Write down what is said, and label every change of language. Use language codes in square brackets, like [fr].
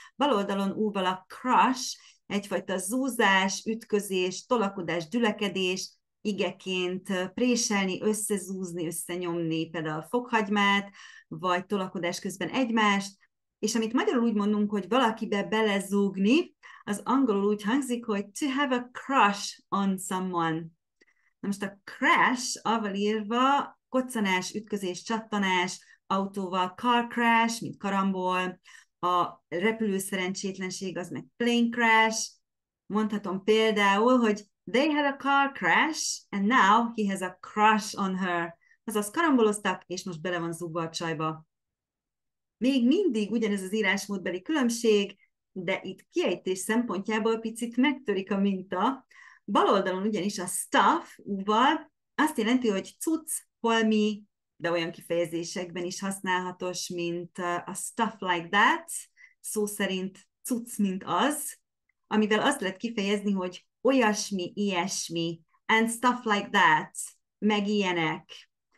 [hu] Bal oldalon U-val a crush, egyfajta zúzás, ütközés, tolakodás, dülekedés, igeként préselni, összezúzni, összenyomni például a fokhagymát, vagy tolakodás közben egymást, és amit magyarul úgy mondunk, hogy valakibe belezúgni, az angolul úgy hangzik, hogy [en] to have a crush on someone. [hu] Na most a crash, avval írva, koccanás, ütközés, csattanás, autóval car crash, mint karambol, a repülő szerencsétlenség az meg plane crash. Mondhatom például, hogy [en] they had a car crash, and now he has a crush on her. [hu] Azaz karamboloztak, és most bele van zúgva a csajba. Még mindig ugyanez az írásmódbeli különbség, de itt kiejtés szempontjából picit megtörik a minta. Bal oldalon ugyanis a stuff U-val azt jelenti, hogy cucc, holmi, de olyan kifejezésekben is használatos, mint a stuff like that, szó szerint cucc, mint az, amivel azt lehet kifejezni, hogy olyasmi, ilyesmi, [en] and stuff like that, [hu] meg ilyenek.